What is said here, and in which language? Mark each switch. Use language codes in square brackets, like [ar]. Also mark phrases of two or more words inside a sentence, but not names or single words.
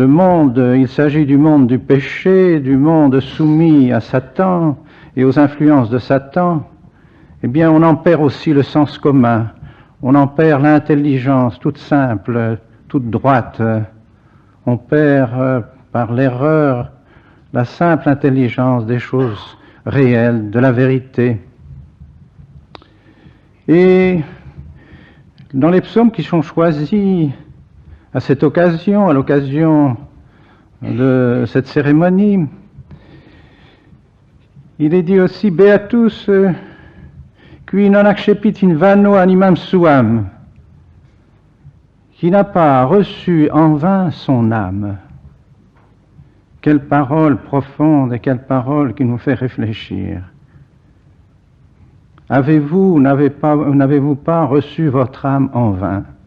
[fr] monde, il s'agit du monde du péché, du monde soumis à Satan et aux influences de Satan, eh bien on en perd aussi le sens commun, on en perd l'intelligence toute simple, toute droite, on perd par l'erreur la simple intelligence des choses réelles, de la vérité. Et dans les psaumes qui sont choisis à cette occasion, à l'occasion de cette cérémonie, il est dit aussi « [la] Beatus qui non accepit in vano animam suam [fr] » qui n'a pas reçu en vain son âme. Quelle parole profonde et quelle parole qui nous fait réfléchir. Avez-vous, n'avez-vous pas reçu votre âme en vain?